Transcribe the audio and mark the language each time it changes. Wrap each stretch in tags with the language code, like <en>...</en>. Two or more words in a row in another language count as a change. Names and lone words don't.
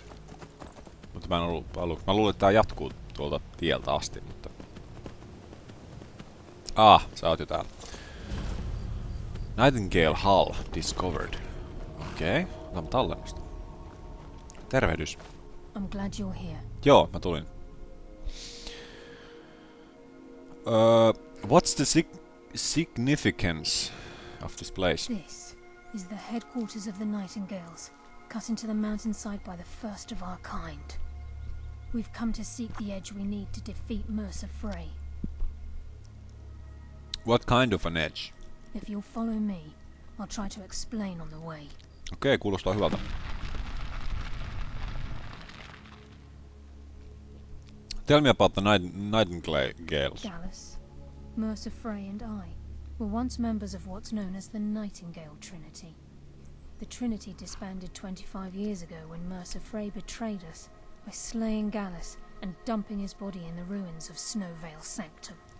<fi>Mutta mä en ollut... Mä luulin, että tää jatkuu tuolta tieltä asti, mutta... Sä oot jo täällä.</fi> <en>Nightingale Hall discovered.</en> <fi>Okei, otamme tallennusta. Tervehdys.</fi> <en>I'm glad you're here.</en> <fi>Joo, mä tulin.</fi> <en>What's the significance of this place? This is the headquarters of the Nightingales, cut into the mountainside by the first of our kind. We've come to seek the edge we need to defeat Mercer Frey. What kind of an edge? If you'll follow me, I'll try to explain on the way.</en> <fi>Okei, kuulostaa hyvältä.</fi> <en>Tell me about the Nightingales. Gallus, Mercer Frey and I were once members of what's known as the Nightingale Trinity. The Trinity disbanded 25 years ago when Mercer Frey betrayed us by slaying Gallus and dumping his body in the ruins of Snowvale Sanctum.</en>